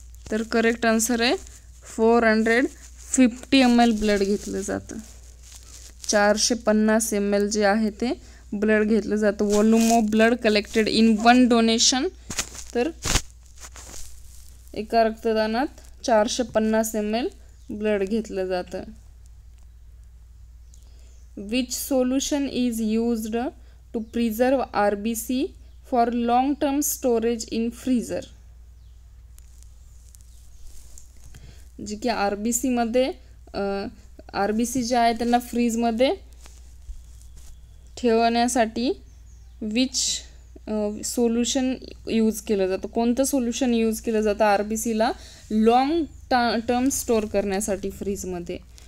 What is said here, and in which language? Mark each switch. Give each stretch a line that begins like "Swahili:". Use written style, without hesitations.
Marathi: तर correct answer आहे 450 ml blood घेतलं जातं. 450 ml जे आहे ते ब्लड घेतलं जातं.
English: Volume of blood collected in 1 donation.
Marathi: तर एका रक्तदानात 450 ml ब्लड घेतलं जातं.
English: Which solution is used to preserve RBC for long-term storage in freezer.
Marathi: जी की RBC मध्ये RBC जे आहे त्यांना फ्रीजमध्ये ठेवण्यासाठी
English: which solution use
Marathi: केलं जातं. कोणतं सोल्युशन यूज केलं जातं RBCला लॉंग टर्म स्टोअर करण्यासाठी फ्रीजमध्ये.